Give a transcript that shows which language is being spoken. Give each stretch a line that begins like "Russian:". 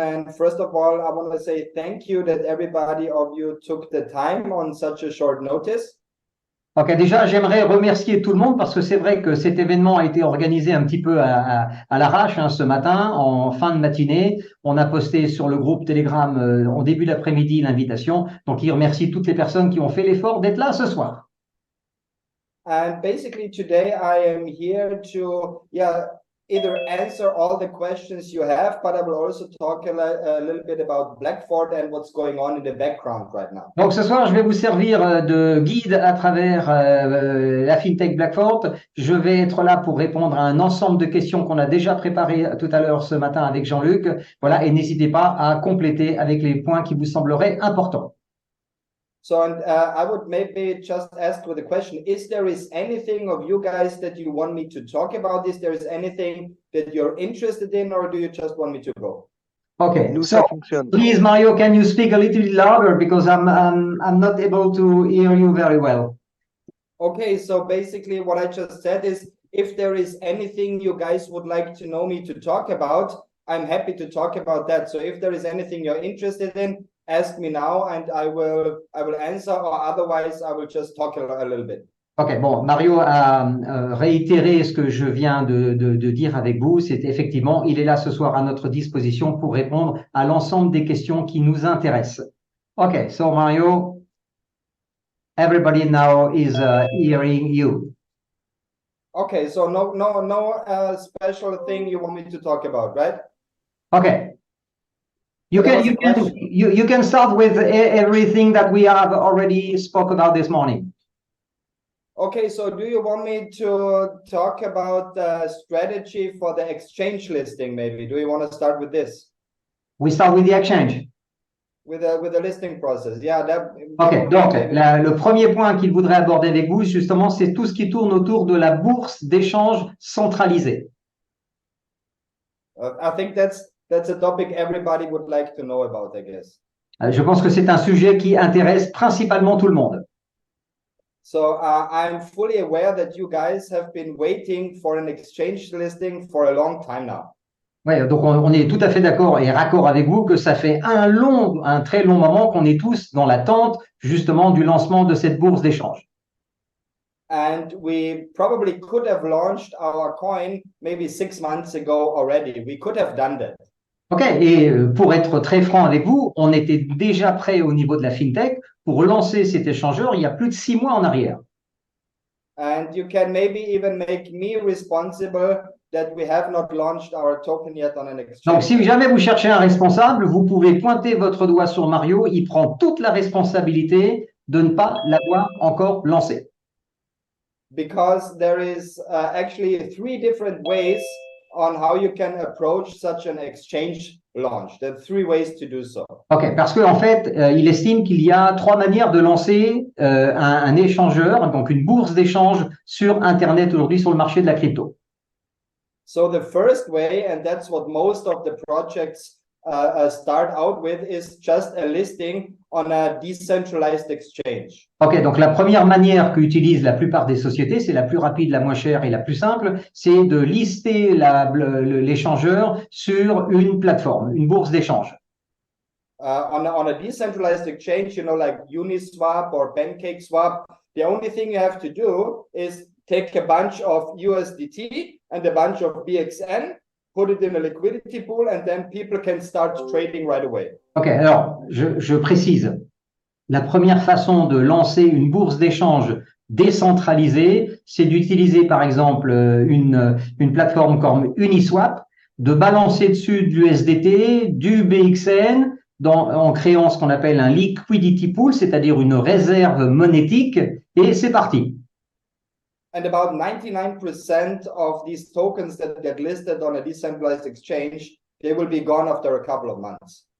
English: And first of all, I want to say thank you that everybody of you took the time on such a short notice.
French: Ok, déjà, j'aimerais remercier tout le monde parce que c'est vrai que cet événement a été organisé un petit peu à l'arrache ce matin, en fin de matinée. On a posté sur le groupe Telegram en début d'après-midi l'invitation. Donc, il remercie toutes les personnes qui ont fait l'effort d'être là ce soir.
English: And basically today I am here to either answer all the questions you have, but I will also talk a little bit about Blackfort and what's going on in the background right now.
French: Donc ce soir, je vais vous servir de guide à travers la FinTech Blackfort. Je vais être là pour répondre à un ensemble de questions qu'on a déjà préparées tout à l'heure ce matin avec Jean-Luc. Voilà, et n'hésitez pas à compléter avec les points qui vous sembleraient importants.
English: So, I would maybe just ask with a question, is there anything of you guys that you want me to talk about? Is there anything that you're interested in, or do you just want me to go? Okay, so please, Mario, can you speak a little bit louder because I'm not able to hear you very well. Okay, so basically what I just said is, if there is anything you guys would like to know me to talk about, I'm happy to talk about that. So if there is anything you're interested in, ask me now and I will answer, or otherwise I will just talk a little bit.
French: Ok, bon, Mario a réitéré ce que je viens de dire avec vous. C'est effectivement, il est là ce soir à notre disposition pour répondre à l'ensemble des questions qui nous intéressent.
English: Ok, so Mario, everybody now is hearing you. Okay, so no special thing you want me to talk about, right? Okay. You can start with everything that we have already spoke about this morning. Okay, so do you want me to talk about the strategy for the exchange listing maybe? Do you want to start with this? We start with the exchange. With the listing process, yeah.
French: Ok, donc le premier point qu'il voudrait aborder avec vous, justement, c'est tout ce qui tourne autour de la bourse d'échange centralisée.
English: I think that's a topic everybody would like to know about, I guess.
French: Je pense que c'est un sujet qui intéresse principalement tout le monde.
English: So I'm fully aware that you guys have been waiting for an exchange listing for a long time now.
French: Ouais, donc on est tout à fait d'accord et raccord avec vous que ça fait un très long moment qu'on est tous dans l'attente justement du lancement de cette bourse d'échange.
English: And we probably could have launched our coin maybe 6 months ago already. We could have done that.
French: Ok, et pour être très franc avec vous, on était déjà prêt au niveau de la FinTech pour lancer cet échangeur il y a plus de 6 mois en arrière.
English: And you can maybe even make me responsible that we have not launched our token yet on an exchange.
French: Donc, si jamais vous cherchez un responsable, vous pouvez pointer votre doigt sur Mario. Il prend toute la responsabilité de ne pas l'avoir encore lancé.
English: Because there is actually 3 different ways on how you can approach such an exchange launch. There are 3 ways to do so.
French: Ok, parce qu'en fait, il estime qu'il y a 3 manières de lancer un échangeur, donc une bourse d'échange sur Internet aujourd'hui sur le marché de la crypto.
English: So the first way, and that's what most of the projects start out with, is just a listing on a decentralized exchange.
French: Ok, donc la première manière qu'utilisent la plupart des sociétés, c'est la plus rapide, la moins chère et la plus simple, c'est de lister l'échangeur sur une plateforme, une bourse d'échange.
English: On a decentralized exchange, you know, like Uniswap or PancakeSwap, the only thing you have to do is take a bunch of USDT and a bunch of BXN put it in a liquidity pool, and then people can start trading right away.
French: Ok, alors je précise. La première façon de lancer une bourse d'échange décentralisée, c'est d'utiliser par exemple une plateforme comme Uniswap, de balancer dessus de l'USDT, du BXN, en créant ce qu'on appelle un liquidity pool, c'est-à-dire une réserve monétique, et c'est parti.
English: And about 99% of these tokens that get listed on a decentralized exchange, they will be gone after a couple of months.